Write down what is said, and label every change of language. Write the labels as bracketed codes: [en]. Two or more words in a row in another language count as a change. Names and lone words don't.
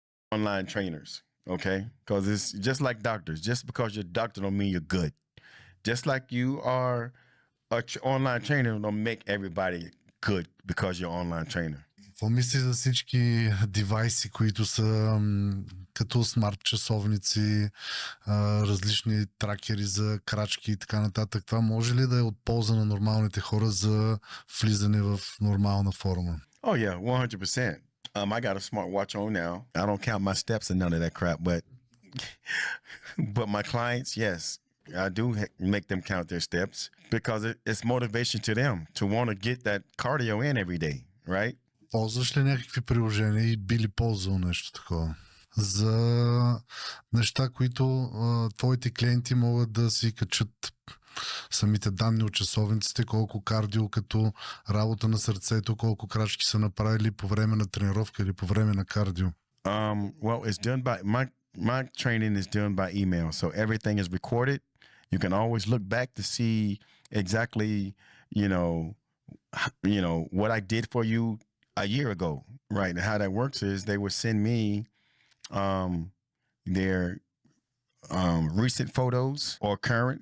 [en] online trainers, okay? Because it's just like doctors. Just because you're a doctor don't mean you're good. Just like you are an online trainer don't make everybody good because you're an online trainer. [bg] Какво мислиш за всички девайси, които са като смарт часовници, различни тракери за крачки и така нататък? Това може ли да е от полза на нормалните хора за влизане в нормална форма? [en] Oh yeah, 100%. I got a smartwatch on now. I don't count my steps and none of that crap, but my clients, yes, I do make them count their steps because it's motivation to them to want to get that cardio in every day, right? [bg] Ползваш ли някакви приложения и би ли ползвал нещо такова? За неща, които твоите клиенти могат да си качат самите данни от часовниците, колко кардио като работа на сърцето, колко крачки са направили по време на тренировка или по време на кардио? [en] Well, it's done by my training is done by email, so everything is recorded. You can always look back to see exactly, you know what I did for you a year ago, right? And how that works is they would send me their recent photos or current.